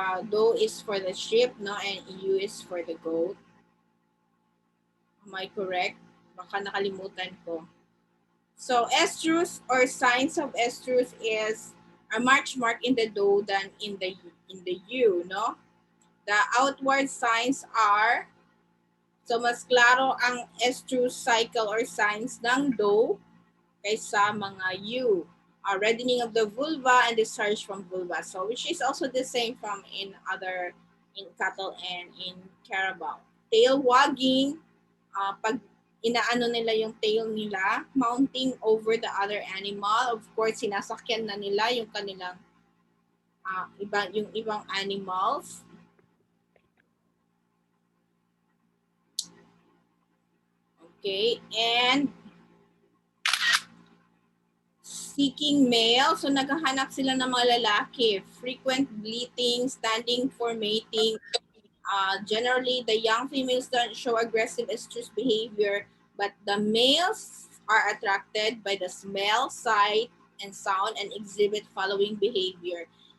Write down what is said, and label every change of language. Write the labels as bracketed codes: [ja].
[en] Doe is for the sheep, no, and ewe is for the goat. Am I correct? [tl] Baka nakalimutan ko. [en] So estrus or signs of estrus is a march mark in the doe than in the ewe, no? The outward signs are, so [tl] mas klaro ang estrus cycle or signs ng doe kaysa mga ewe. [en] Reddening of the vulva and discharge from vulva. So which is also the same from in cattle and in carabao. Tail wagging, [tl] pag inaano nila yung tail nila, [en] mounting over the other animal. Of course, [tl] sinasakyan na nila yung kanilang yung ibang animals. [en] Okay, and seeking male. [tl] So naghahanap sila ng mga lalaki. [en] Frequent bleating, standing for mating. Generally, the young females don't show aggressive estrus behavior, but the males are attracted by the smell, sight, and sound and exhibit following behavior.